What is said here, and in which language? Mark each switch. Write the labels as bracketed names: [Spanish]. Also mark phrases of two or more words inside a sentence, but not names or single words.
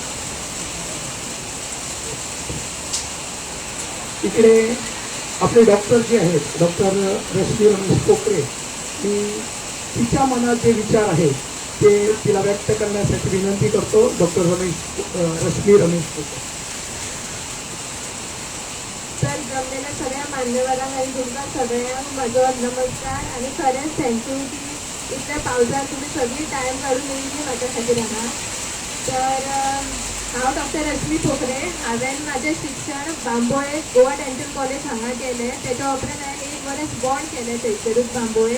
[Marathi] इकडे आपले डॉक्टर जे आहेत डॉक्टर रश्मी रमेश पोखरे, मी तिच्या मनात जे विचार आहेत ते तिला व्यक्त करण्यासाठी विनंती करतो. डॉक्टर रश्मी रमेश पोखरे. [Konkani] तर जमलेल्या सगळ्या मान्यवरांना आणि तुमकां सगळ्यांक म्हजो नमस्कार आणि खरेंच थँक्यू की इतल्या पावसात तुम्ही सगळी टायम काढून येयली म्हाज्या खातीर हांगा. तर हांव डॉक्टर रश्मी पोखरे. हांवें म्हजें शिक्षण बांबोळे गोवा डेंटल कॉलेज हांगा केलें. तेच्या उपरांत हांवें 1 वर्स बॉन्ड केलें थंयसरूच बांबोळे.